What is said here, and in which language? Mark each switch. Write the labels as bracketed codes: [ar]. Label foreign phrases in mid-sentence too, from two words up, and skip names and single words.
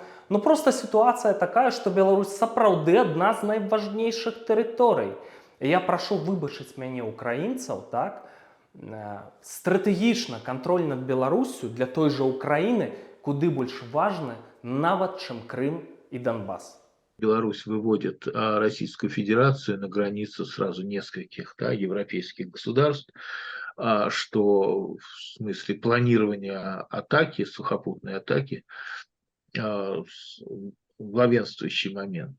[be] Ну проста сітуацыя такая, што Беларусь сапраўды адна з найважнейшых тэрыторый. І я прашу выбачыць мяне украінцаў, так? Стратэгічна кантроль над Беларуссю для той жа Украіны куды больш важны, нават чым Крым и Донбасс. [ru] Беларусь выводит Российскую Федерацию на границу сразу нескольких европейских государств, что в смысле планирования атаки, сухопутной атаки, главенствующий момент.